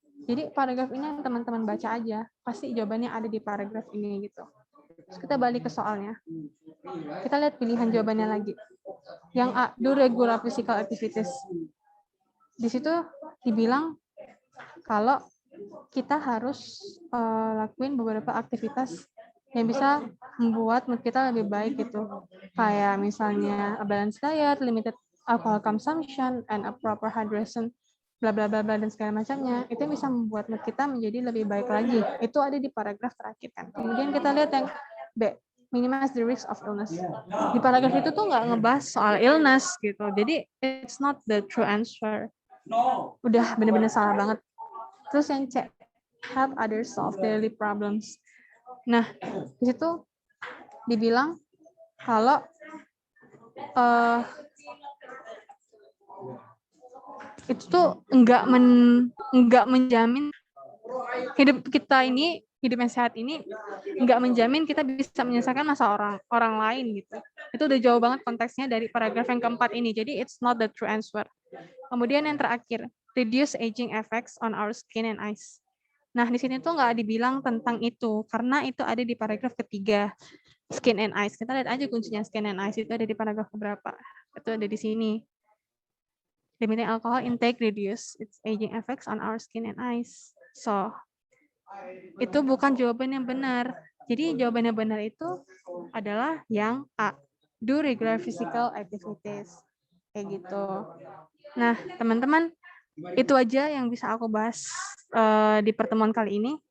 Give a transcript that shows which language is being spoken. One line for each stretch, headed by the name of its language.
Indonesian: Jadi paragraf ini yang teman-teman baca aja, pasti jawabannya ada di paragraf ini gitu. Terus kita balik ke soalnya. Kita lihat pilihan jawabannya lagi. Yang A,
English: do regular physical activities.
Indonesian: Di situ dibilang kalau kita harus lakuin beberapa aktivitas yang bisa membuat mood kita lebih baik gitu. Kayak misalnya
English: a balanced diet, limited alcohol consumption, and a proper hydration, bla bla bla bla
Indonesian: dan segala macamnya. Itu bisa membuat mood kita menjadi lebih baik lagi. Itu ada di paragraf terakhir kan. Kemudian kita lihat yang B,
English: minimize the risk of illness.
Indonesian: Di paragraf itu tuh nggak ngebahas soal illness gitu. Jadi
English: it's not the true answer.
Indonesian: Udah bener-bener salah banget. Terus yang C,
English: help others solve daily problems.
Indonesian: Nah, di situ dibilang kalau itu tuh enggak menjamin hidup kita ini, hidup yang sehat ini enggak menjamin kita bisa menyelesaikan masalah orang lain gitu. Itu udah jauh banget konteksnya dari paragraf yang keempat ini. Jadi
English: it's not the true answer.
Indonesian: Kemudian yang terakhir,
English: reduce aging effects on our skin and eyes.
Indonesian: Nah, di sini tuh nggak dibilang tentang itu, karena itu ada di paragraf ketiga,
English: skin and eyes.
Indonesian: Kita lihat aja kuncinya
English: skin and eyes,
Indonesian: itu ada di paragraf keberapa. Itu ada di sini.
English: Limiting alcohol intake reduce its aging effects on our skin and eyes.
Indonesian: So, itu bukan jawaban yang benar. Jadi, jawaban yang benar itu adalah yang A,
English: do regular physical activities.
Indonesian: Kayak gitu. Nah, teman-teman, itu aja yang bisa aku bahas di pertemuan kali ini.